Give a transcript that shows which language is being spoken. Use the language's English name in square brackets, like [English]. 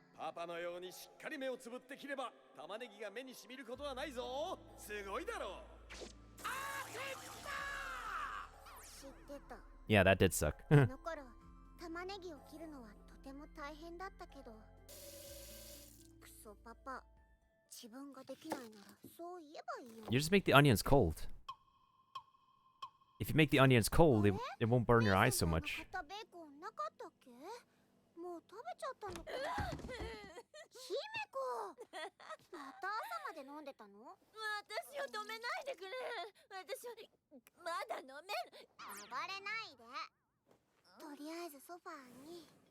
[Japanese] パパのようにしっかり目をつぶって切れば玉ねぎが目にしみることはないぞすごいだろう知ってた [English] Yeah, that did suck. [Japanese] あの頃玉ねぎを切るのはとても大変だったけどクソパパ自分ができないならそう言えばいいよ [English] You just make the onions cold. If you make the onions cold, it won't burn your eyes so much. [Japanese] ベーコンなかったっけもう食べちゃったのかな姫子また朝まで飲んでたの私を止めないでくれ私はまだ飲める暴れないでとりあえずソファーに